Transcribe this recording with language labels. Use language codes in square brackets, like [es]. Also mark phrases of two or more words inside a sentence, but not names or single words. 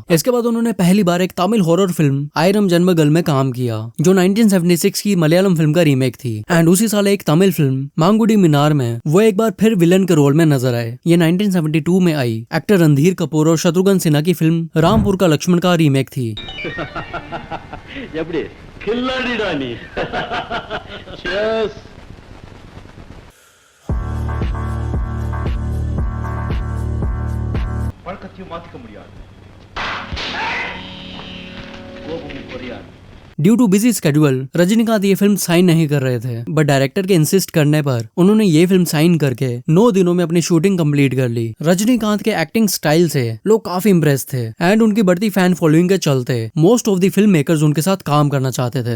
[hi] इसके बाद उन्होंने पहली बार एक तमिल [en] horror film [hi] आयरम जन्मगल में काम किया जो 1976 की मलयालम फिल्म का रीमेक थी एंड उसी साल एक तमिल फिल्म मांगुडी मिनार में वो एक बार फिर विलन के रोल में नजर आए। ये 1972 में आई एक्टर रणधीर कपूर और शत्रुघ्न सिन्हा की फिल्म रामपुर का लक्ष्मण का रीमेक थी। [ta] எப்படி கில்லாடிடா நீ Cheers. பழக்கத்தையும் மாத்திக்க முடியாது கோபமும் குறையாது। [en] due to busy schedule [hi] रजनीकांत ये फिल्म साइन नहीं कर रहे थे, बट डायरेक्टर के इंसिस्ट करने पर उन्होंने ये फिल्म साइन करके 9 दिनों में अपनी शूटिंग कंप्लीट कर ली। रजनीकांत के [en] acting style [hi] से लोग काफी इम्प्रेस थे एंड उनकी बढ़ती [en] fan following [hi] के चलते [en] most of the film makers [hi] उनके साथ काम करना चाहते थे।